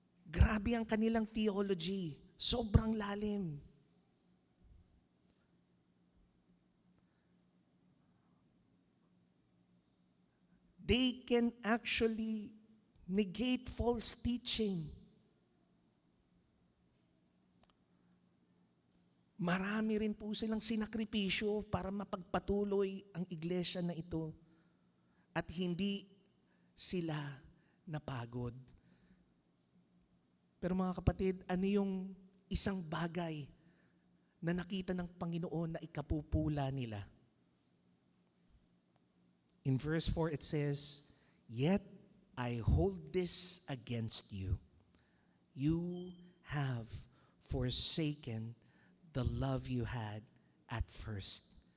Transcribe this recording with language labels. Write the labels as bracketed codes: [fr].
[tl] Grabe ang kanilang theology. Sobrang lalim. [en] They can actually negate false teaching. [tl] Marami rin po silang sinakripisyo para mapagpatuloy ang iglesia na ito. at hindi sila napagod. Pero mga kapatid, ano yung isang bagay na nakita ng Panginoon na ikapupula nila? [en] In verse 4 it says, "Yet I hold this against you. You have forsaken the love you had at first."